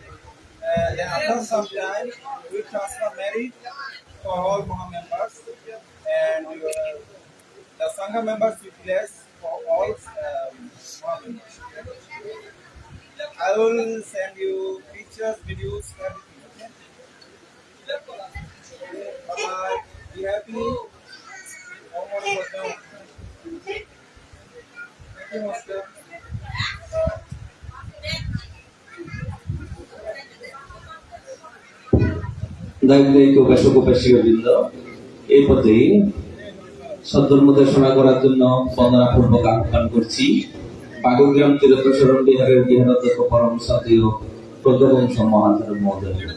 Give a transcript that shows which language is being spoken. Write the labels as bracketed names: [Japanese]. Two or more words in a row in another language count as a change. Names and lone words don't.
[English] Then after some time, we transfer merit for all Maha members, and the Sangha members will bless for all Maha members. I will send you pictures, videos, everything. Okay? Bye. Be happy. [Sanskrit] Om Mani Padme Hum. [English] Thank you, Master. [Bangla] দায়িত্ব উপাসক উপাসিকাবৃন্দ এই পথেই সদ্ধর্ম দেশনা করার জন্য বন্দনাপূর্বক আহ্বান করছি বাগুগ্রাম তীর্থশরণ বিহারের বিহারাধ্যক্ষ পরম সাথীয় প্রজ্ঞবংশ মহাধর মহোদয়।